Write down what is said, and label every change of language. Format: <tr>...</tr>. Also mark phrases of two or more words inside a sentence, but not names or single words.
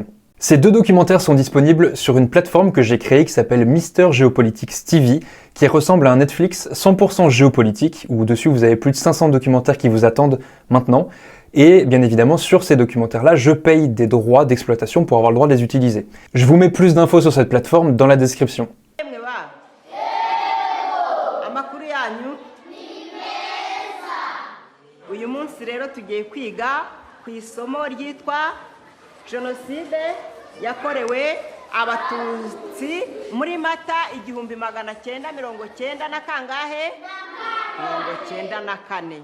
<fr>Ces 2 documentaires sont disponibles sur une plateforme que j'ai créée qui s'appelle Mister Geopolitics TV, qui ressemble à un Netflix 100% géopolitique, où dessus vous avez plus de 500 documentaires qui vous attendent maintenant. Et bien évidemment, sur ces documentaires-là, je paye des droits d'exploitation pour avoir le droit de les utiliser. Je vous mets plus d'infos sur cette plateforme dans la description.</fr> <rw>uyu munsi rero tugiye kwiga ku isomo ryitwa Jenoside yakorewe abatutsi muri Mata 1990 na kangahe 94.</rw>